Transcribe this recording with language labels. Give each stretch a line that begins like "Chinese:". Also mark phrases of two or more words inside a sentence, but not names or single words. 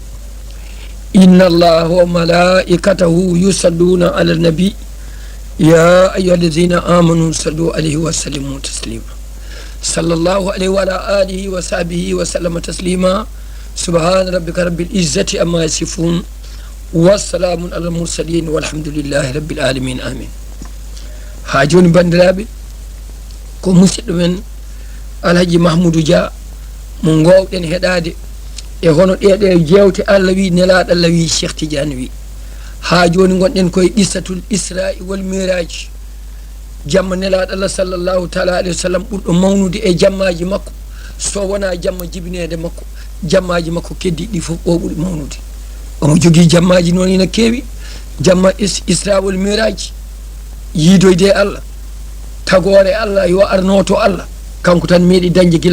Arabic: إن الله وملائكته يصلون على النبي يا أيها الذين آمنوا صلوا عليه وسلموا تسليما. صلى الله عليه وعلى آله وصحبه وسلم تسليما. سبحان ربك رب العزة عما يصفون والسلام على المرسلين والحمد لله رب العالمين آمين.
Fula: هاجون بندرابي ko musidɗo men alhaji mahmoudou dia mo gowɗen heɗade e hono ɗeɗe jewte allah wi nelaɗo allah wi cheikh tidiane wi ha joni gonɗen koye
Arabic: قصة الإسراء والمعراج
Fula: jamma nelaɗo allah
Arabic: صلى الله تعالى عليه وسلم
Fula: ɓurɗo mawnude e jammaji makko so wona jamma jibinede makko jammaji makko keddi ɗi fof o ɓuuri mawnude omo jogui jammaji noon ina keewi jamma
Arabic: إسراء والمعراج
Fula: yiidoyde allah tagore allah yo arnoto allah kanko tan meeɗi dañde gila